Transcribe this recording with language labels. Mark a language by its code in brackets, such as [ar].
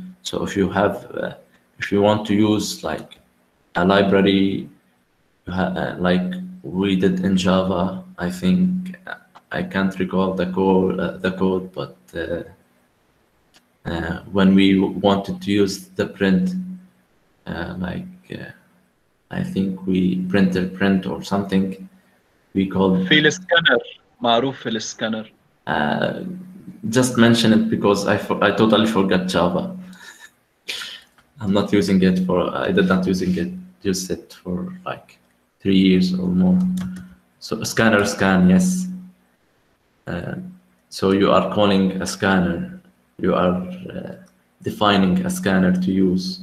[en] So if you want to use like a library, like we did in Java, I think I can't recall the code, but when we wanted to use the print, I think we printed print or something. We called [ar] في السكانر معروف في السكانر. [en] Just mention it because I totally forgot Java. I'm not using it I did not use it for like 3 years or more. So scanner scan, yes. So you are calling a scanner. You are defining a scanner to use.